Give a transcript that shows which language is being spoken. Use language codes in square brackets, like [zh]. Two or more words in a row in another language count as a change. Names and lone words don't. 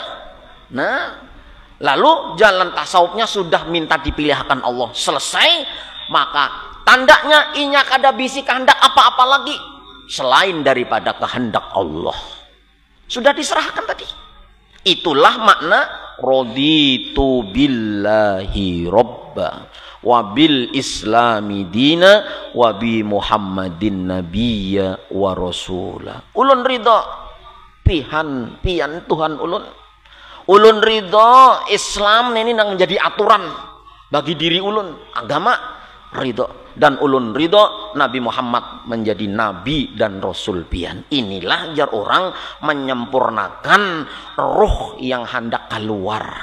[id] Nah, lalu jalan tasawufnya sudah minta dipilihkan Allah. [bjn] Selesai, maka tandanya inya kada bisi kehendak apa-apa lagi selain daripada kehendak Allah. [id] Sudah diserahkan tadi. Itulah makna [ar] رضيت بالله ربا وبالإسلام دينا وبمحمد نبيا ورسولا. [bjn] Ulun ridha pian Tuhan ulun. Ulun ridho Islam ini nang menjadi aturan bagi diri ulun, agama ridho, dan ulun ridho Nabi Muhammad menjadi nabi dan rasul pian. Inilah jar orang menyempurnakan ruh yang hendak keluar.